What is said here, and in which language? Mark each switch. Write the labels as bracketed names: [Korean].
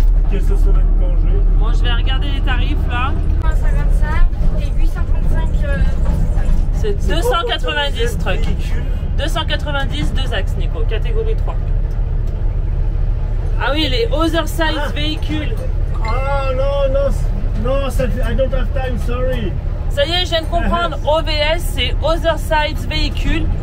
[French] Qu'est-ce que ça va être mangé? Bon, je vais regarder les tarifs là. 55 et 835. C'est 290 trucks. 290, 2 axes, Nico, catégorie 3. Ah oui, les [English] other size [French] véhicules. Ah non, non, non, [English] I don't have time, sorry. [French] Ça y est, je viens de comprendre. OVS, c'est other size véhicules.